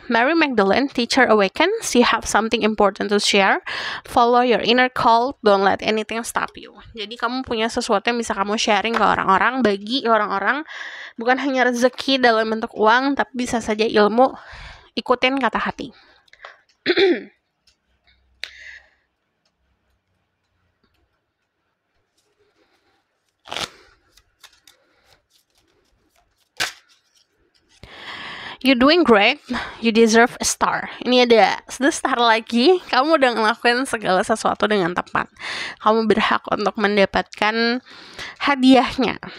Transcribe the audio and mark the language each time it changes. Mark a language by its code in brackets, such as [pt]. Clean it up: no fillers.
[en] Mary Magdalene, teacher awakens, you have something important to share. Follow your inner call, don't let anything stop you. [id] Jadi kamu punya sesuatu yang bisa kamu sharing ke orang-orang, bagi orang-orang, bukan hanya rezeki dalam bentuk uang, tapi bisa saja ilmu. Ikutin kata hati. [en] You doing great, you deserve a star. [id] Ini ada the star lagi. Kamu udah ngelakuin segala sesuatu dengan tepat. Kamu berhak untuk mendapatkan hadiahnya.